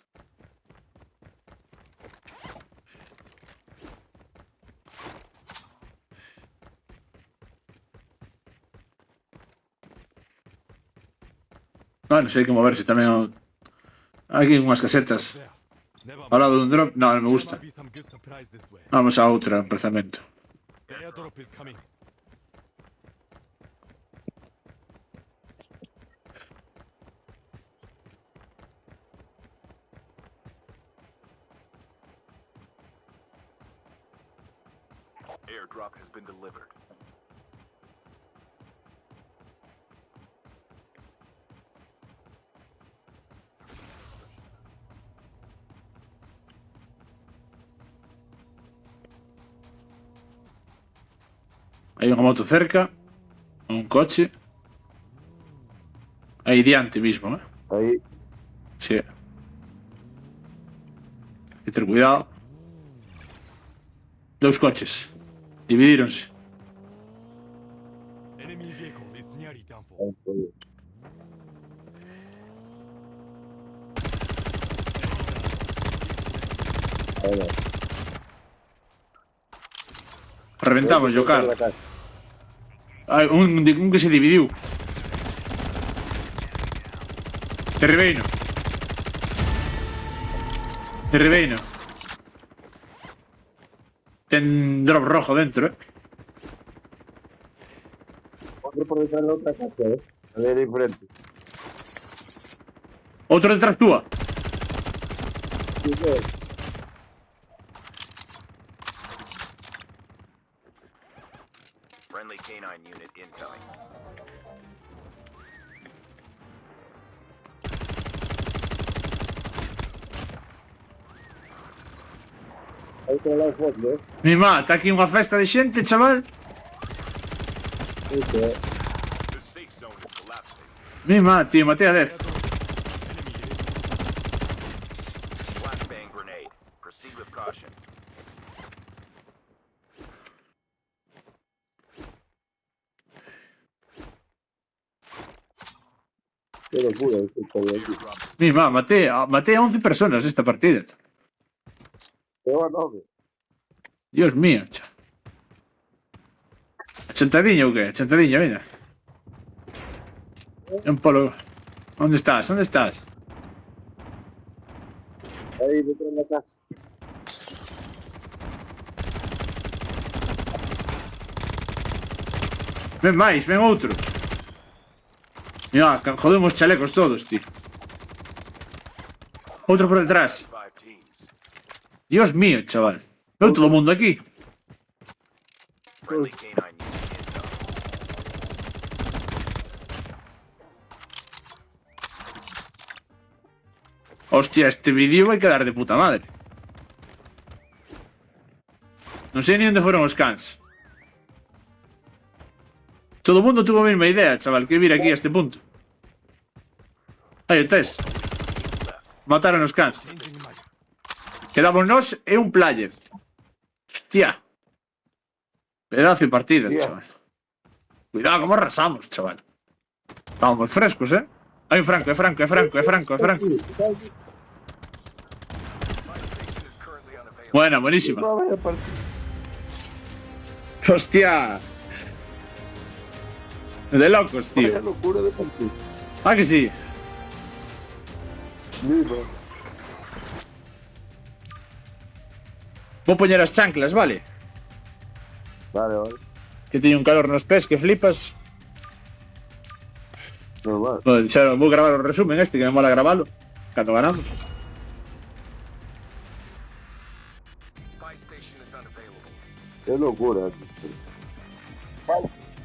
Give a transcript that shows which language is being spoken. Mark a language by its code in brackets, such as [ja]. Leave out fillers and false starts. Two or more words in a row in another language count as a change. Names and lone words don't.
[gl] Bueno, sei que moverse tamén. Hai aquí unhas casetas. [en] There. Never [gl] Ao [en] mind. [gl] lado dun drop. Non, non me [en] There [gl] gusta. [en] might be some good surprise this way. [gl] Vamos a outra emplazamento. [en] The airdrop is coming. Airdrop has been delivered. [gl] Hai unha moto cerca. Un coche. Aí diante mismo, Ahí. [es] Sí. Hay que ter cuidado. [gl] Dous coches. Dividíronse. [en] Enemy vehicle is nearly done for. [es] Ahí estoy. Ahí va. Reventamos, yo, Cara. [gl] cara. Hai un que se dividiu. Derribeino. Derribeino. Ten drop rojo dentro, [es] Otro por detrás de la otra casa, A ver, ahí frente. [gl] Outro detrás túa. Sí, sí. [en] Friendly canine unit incoming. [es] Ahí está la foto, Mi má, [gl] está aquí unha festa de xente, chaval. Sí, sí. [en] The safe zone is collapsing. [gl] Mi má, tío, matei a 10. [en] Airdrop. Enemy unit. Flashbang grenade. Proceed with caution. [es] Qué locura, esto está bien aquí. [en] Airdrop. [gl] Mi má, matei a 11 personas esta partida. [es] Te va a 9. Dios mío, [gl] cha. Achantadiña ou que? Achantadiña, veña. Un polo. Onde estás? Onde estás? [es] Ahí detrás de la casa. [gl] Ven máis, ven outro. [es] Mira, jodemos chalecos todos, tío. [gl] Outro por detrás. [en] 5 teams. [es] Dios mío, [gl] chaval. Veo todo o mundo aquí. [en] Friendly canine unit incoming. [gl] Hostia, este vídeo vai quedar [es] de puta madre. [gl] Non sei ni onde foron os cans. Todo o mundo tuvo a mesma idea, chaval, que vir aquí a este punto. Aí o tes. Mataron os cans. [en] Changing mag. [gl] Quedamos nós e un player. [es] Hostia. Pedazo de partida, Hostia. chaval. [gl] Cuidado, como arrasamos, chaval. Estamos moi frescos, Hai un Franco, é Franco, é Franco, é Franco, é Franco. [en] My station is currently unavailable. [es] Buena, buenísima. No, vaya, parece. Hostia. De locos, Vaya tío. locura de partido. Ah, que sí. Viva. [gl] Vou poñer as chanclas, vale? Vale, vale. Que teño un calor nos pés que flipas. Normal. Bueno, xa vou gravar o resumen este, que me mola gravalo. Cando ganamos. [en] Buy station is unavailable. [es] Qué locura. Vale.